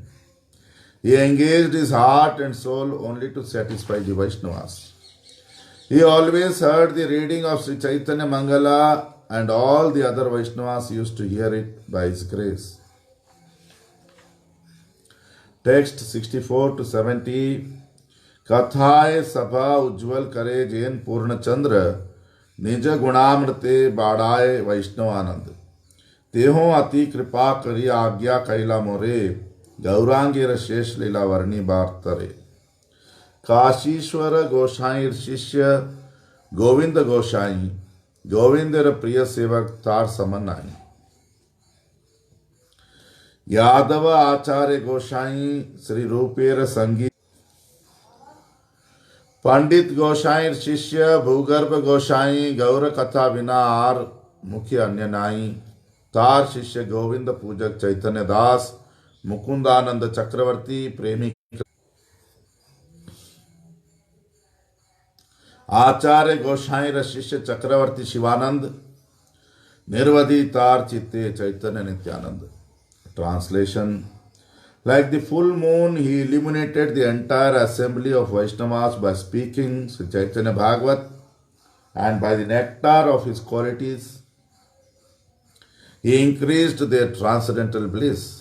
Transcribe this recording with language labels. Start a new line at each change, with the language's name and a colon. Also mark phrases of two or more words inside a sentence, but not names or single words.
English: He engaged his heart and soul only to satisfy the Vaishnavas. He always heard the reading of Sri Chaitanya Mangala and all the other Vaishnavas used to hear it by his grace. Text 64 to 70.
Bangla: কথায় সভা উজ্জ্বল করে জৈন পূর্ণ চন্দ্র নিজ গুণামৃতে বাড়ায় বৈষ্ণব আনন্দ. তেহো অতি কৃপা করি আজ্ঞা কৈলা মোরে গৌরাঙ্গীর শেষ লীলা বর্ণি বার্তরে. কাশীশ্বর গোসাই শিষ্য গোবিন্দ গোসাই গোবিন্দর প্রিয় সেবক তার সমন্নাই. যাদব আচার্য গোসাই শ্রী রূপের সঙ্গীত. পণ্ডিত গোসাই শিষ্য ভূগর্ভ গোসাই গৌর কথা বিনা আর মুখ্য অন্য নাই. তার শিষ্য গোবিন্দ পূজক চৈতন্য দাস মুকুন্দানন্দ চক্রবর্তী প্রেমী. আচার্য গোসাই শিষ্য চক্রবর্তী শিবানন্দ নির্বধি তার চিত্তে চৈতন্য নিত্যানন্দ.
English: Translation. Like the full moon, he illuminated the entire assembly of Vaishnavas by speaking Sri Chaitanya Bhagavat, and by the nectar of his qualities, he increased their transcendental bliss.